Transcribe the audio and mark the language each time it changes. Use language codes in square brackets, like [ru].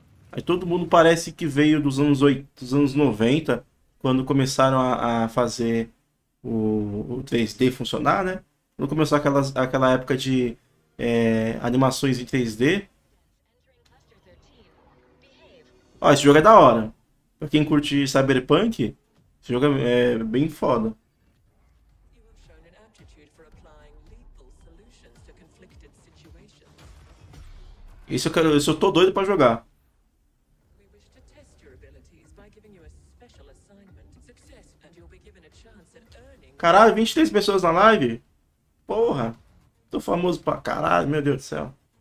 [pt] Aí todo mundo parece que veio dos anos 8, dos anos 90, quando começaram a fazer o 3D funcionar, né? Quando começou aquela época de animações em 3D. Ó, esse jogo é da hora. Pra quem curte Cyberpunk, esse jogo é bem foda. [en] You have shown an aptitude for applying lethal solutions to conflicted situations. [pt] Esse eu tô doido pra jogar. [en] We wish to test your abilities by giving you a special assignment. Success, and you'll be given a chance at earning. [pt] Caralho, 23 pessoas na live? Porra, tô famoso pra caralho, meu Deus do céu.